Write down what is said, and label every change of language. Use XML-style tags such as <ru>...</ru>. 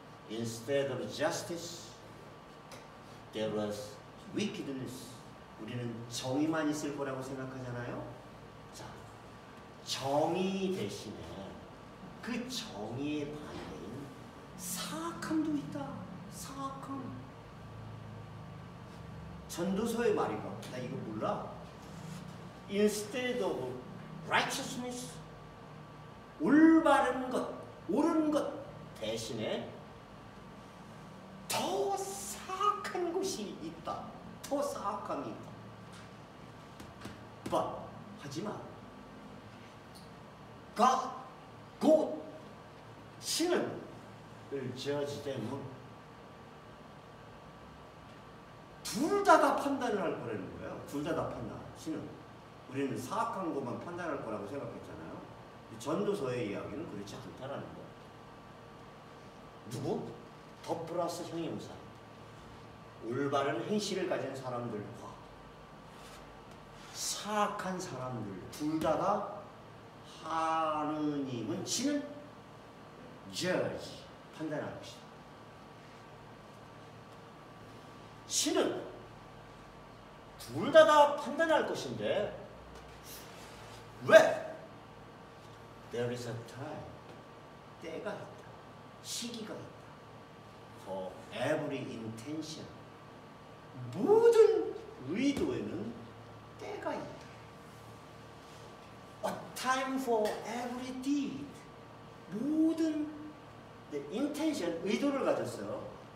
<en>Instead of justice, there was wickedness.</en> <ko>우리는 정의만 있을 거라고 생각하잖아요. 자, 정의 대신에 그 정의의 반대인 사악함도 있다. 사악함. 전도서의 말인가? 나 이거 몰라.</ko> <en>Instead of</en> <ko>righteousness, 올바른 것, 옳은 것 대신에 더 사악한 것이 있다. 더 사악함이 있다.</ko> <en>But</en> <ko>하지만</ko> <en>God,</en> <ko>곧 신은</ko> <en>judge them.</en> <ko>둘 다 판단을 할 거라는 거예요. 둘 다 판단. 신은 우리는 사악한 것만 판단할 거라고 생각했잖아요. 전도서의 이야기는 그렇지 않다라는 거예요. 누구? 더 플러스 형용사. 올바른 행실을 가진 사람들과 사악한 사람들 둘 다가 하느님은 신은 judge, 판단할 것이다. 신은 둘 다 판단할 것인데 왜?</ko> <en>There is a time,</en> <ko>때가 있다. 시기가 있다.</ko> <en>For every intention,</en> <ko>모든 의도에는 때가 있다.</ko> <en>A time for every deed,</en> <ko>모든</ko> <en>intention,</en> <ko>의도를 가졌어요.</ko>